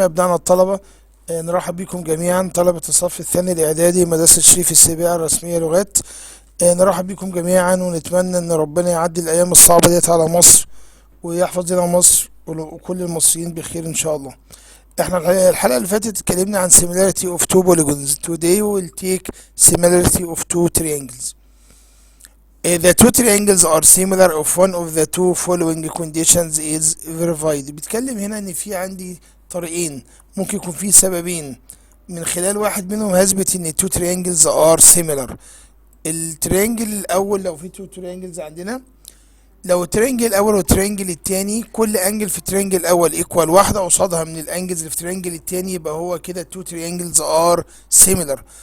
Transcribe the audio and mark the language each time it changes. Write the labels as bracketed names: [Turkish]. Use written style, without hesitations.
[Arabic] أبنائنا الطلبة، نرحب بكم جميعا طلبة الصف الثاني الإعدادي مدرسة شريف السباعي الرسمية لغات. نرحب بكم جميعا ونتمنى إن ربنا يعدي الأيام الصعبة ديت على مصر ويحفظ لنا مصر وكل المصريين بخير إن شاء الله. احنا الحلقة اللي فاتت اتكلمنا عن [English] similarity of two polygons. Today we will take similarity of two triangles. The two triangles are similar if one of the two following conditions is verified. [Arabic] بيتكلم هنا ان في عندي طريقين، ممكن يكون في سببين من خلال واحد منهم هثبت ان [English] two triangles are similar. [Arabic] التريانجل الاول، لو في two triangles عندنا، لو التريانجل الاول والتريانجل التاني كل انجل في التريانجل الاول ايكوال واحده قصادها من الانجلز اللي في التريانجل التاني، يبقى هو كده [English] two triangles are similar.